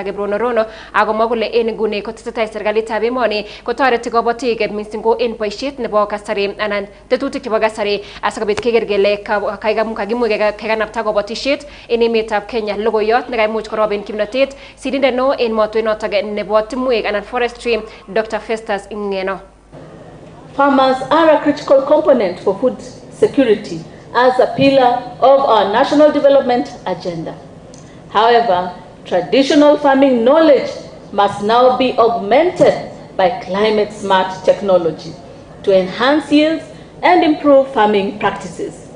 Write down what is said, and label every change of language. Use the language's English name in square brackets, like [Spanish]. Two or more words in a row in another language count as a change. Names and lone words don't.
[Kalenjin] Gebrono Rono akomwa kole en nguni kotesetai serikalitab emoni kotoreti kabatik missing ko en boisiet nebo kasari anan tetutik chebo kasari asikobit keker kele kakimuch kekanapta kabatisiet en emetab Kenya. Logoiyot nekaimuch koroben kimnotet sirindet neo en motwet notok nebo timwek anan forestry Dr. Festus Ngeno. [English] Farmers are a critical component for food security as a pillar of our national development agenda. However, traditional farming knowledge must now be augmented by climate-smart technology to enhance yields and improve farming practices.